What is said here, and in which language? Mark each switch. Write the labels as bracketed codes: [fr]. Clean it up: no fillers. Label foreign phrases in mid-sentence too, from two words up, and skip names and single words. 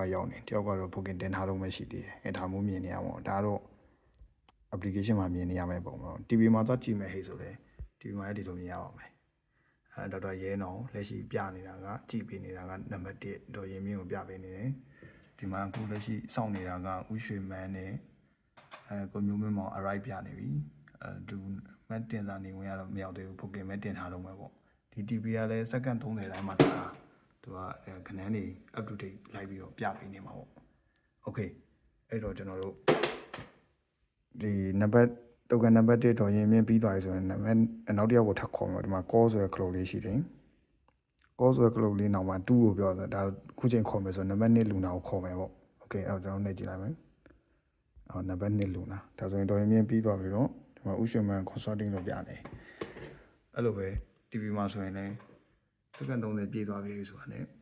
[my] ရောက်နေတယောက်ကတော့ booking တင်ထားလို့မရှိသေးတယ်ဒါမျိုးမြင်နေရမှာဒါတော့ application မှာမြင်နေရမယ်ပုံပေါ့ TV မှာသွားကြည့်မယ်ဟဲ့ဆိုလဲ TV မှာဒီလိုမြင်ရပါမယ်ဒေါက်တာရဲနောင်လက်ရှိပြနေတာကကြည့်ပေးနေတာကနံပါတ်1ဒေါ်ရင်မြင့် ကိုပြပေးနေတယ်ဒီမှာအခုလက်ရှိစောင့်နေတာကဦးရွှေမန်းနဲ့ကိုမျိုးမင်းမောင် arrive ပြနေပြီသူမတ်တင်စာနေဝင်ရတော့မရောက်သေးဘူး booking မဲ့တင် ထားတော့မှာပေါ့ဒီ TV ကလည်းစက္ကန့်30တိုင်းမှာတစ်ခါသူကခဏန်းနေ [en] up to date [my] လိုက်ပြီးတော့ပြပေးနေမှာပေါ့ okay အဲ့ တော့ကျွန်တော်တို့ဒီနံပါတ် token နံပါတ်1တော့ရင်မြင်ပြီးသွားပြီဆိုရင်နံပါတ်နောက်တစ်ယောက်ကိုထပ်ခေါ်မှာဒီမှာ call ဆိုတဲ့ cloud လေးရှိတယ် call ဆိုတဲ့ cloud လေးနောက်မှာ2ကိုပြောတာဒါခုချိန်ခေါ်မယ်ဆိုနံပါတ်1လူနာကိုခေါ်မယ်ပေါ့ okay အဲ့တော့ကျွန်တော်နှိပ်ကြည့်လိုက်မယ်နံပါတ်1လူနာဒါဆိုရင်တော့ရင်မြင်ပြီးသွားပြီတော့ဒီမှာဥရှင်မန် consulting လို့ပြနေအဲ့လိုပဲ TV မှာဆိုရင်လည်းစက္ကန့်30ပြည့်သွားပြီဆိုတာ ਨੇ